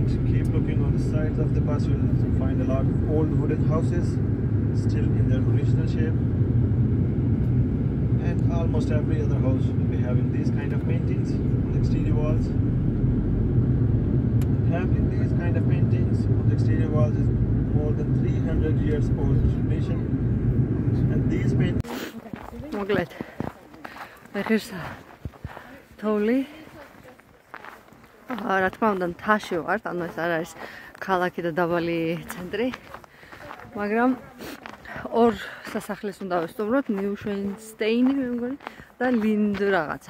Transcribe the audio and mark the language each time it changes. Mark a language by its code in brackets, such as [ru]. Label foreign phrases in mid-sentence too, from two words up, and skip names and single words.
[en] Keep looking on the sides of the bus. You will find a lot of old wooden houses still in their original shape, and almost every other house will be having these kind of paintings on the exterior walls. Having these kind of paintings on the exterior walls is more than 300 years old tradition, and these paintings. [ka] მოკლედ ეხერსა თოვლი რა თქმა უნდა მთაში ვართ, ანუ ეს არ არის ქალაქი და დაბალი ცენტრი, მაგრამ ორ სასახლეს უნდა ვესტუმროთ, ნიუშვეინსტეინი მე მგონი და ლინდ რაღაცა.